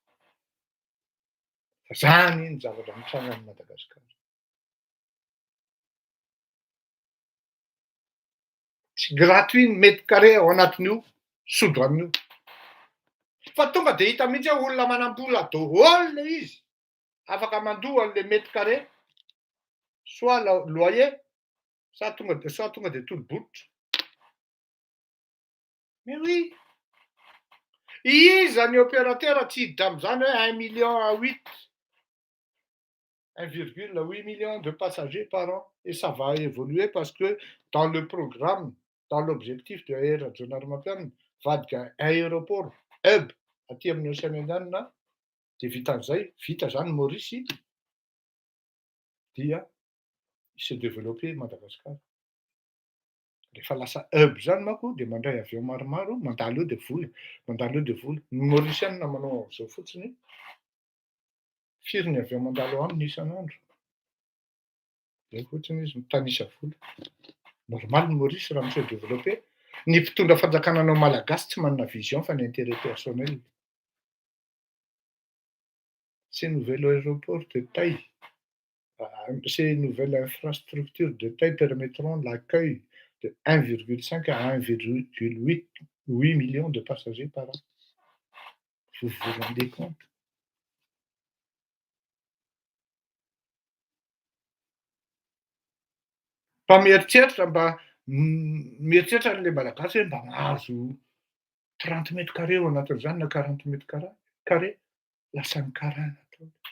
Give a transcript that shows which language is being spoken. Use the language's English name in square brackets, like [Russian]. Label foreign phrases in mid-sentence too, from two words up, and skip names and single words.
[Malagasy] Fa zany ny zavatra mitranga any Madagasikara. Tsy gratuit ny [French] mètre carré [Malagasy] ao anatin'io sodoan'io. Fa tonga dia hita mihitsy hoe olona manam-bola daholo izy. Afaka mandoa an'ilay [French] mètre carré, soit loyer, soit [Malagasy] tonga dia tolo-bototra. [French] Mais oui, [Malagasy] iza ny opérateur tsy hiditra amin'izany hoe [French] 1,8 million, 1,8 million de passagers par an. Et ça va évoluer parce que dans le programme, dans l'objectif de Air Rajonarmapen, [Malagasy] vadika aéroport hub aty amin'ny Océan Indien, dia vita zany Maurice, dia [French] s'est développé Madagascar. [Malagasy] Rehefa lasa hub zany manko dia mandray avion maromaro, mandalo eo dia vola, mandalo eo dia vola. Ny Mauriciana manao an'izao fotsiny, firy ny avion mandalo aminy isan'andro. Zay fotsiny izy mitanisa vola. Normal ny Maurice raha mi-se développé. Ny mpitondra fanjakana anao malagasy tsy manana vision fa ny [French] intérêt personnel. Ces nouveaux aéroports de taille, ces nouvelles infrastructures de taille permettront l'accueil de 1,5 à 1,8 millions de passagers par an. Vous vous rendez compte? [Malagasy] Mba mieritreritra n'ilay malagasy hoe mba mahazo 30 [French] mètres carrés [Malagasy] ao anatin'izany na 40 [French] mètres carrés, [Malagasy] lasa nikarana atao.